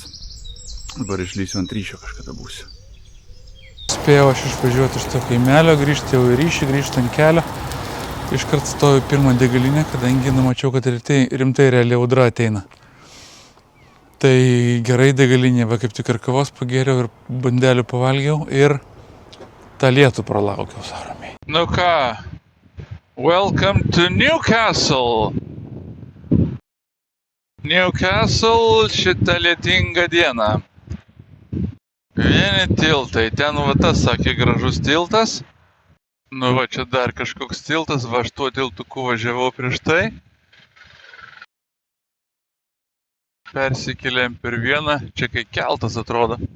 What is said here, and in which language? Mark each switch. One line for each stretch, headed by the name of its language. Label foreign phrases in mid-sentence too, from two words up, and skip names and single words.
Lithuanian: Dabar išlysiu ant ryšio, kažkada būsiu. Spėjau aš išvažiuoti iš to kaimelio, grįžti jau į ryšį, grįžti ant kelio. Iškart stoju pirmą degalinę, kadangi numačiau, kad rimtai realiai audra ateina. Tai gerai degalinė, va kaip tik ir kavos pagėriau ir bandelių pavalgiau ir tą lietų pralaukiau saramiai. Nu ką,
English: welcome to Newcastle.
Lithuanian: Newcastle šitą lietingą dieną. Vieni tiltai, ten va tas, sakė, gražus tiltas. Nu va, čia dar kažkoks tiltas, va aš tuo tiltuku važiavau prieš tai. Persikėlėm per vieną, čia kai keltas atrodo.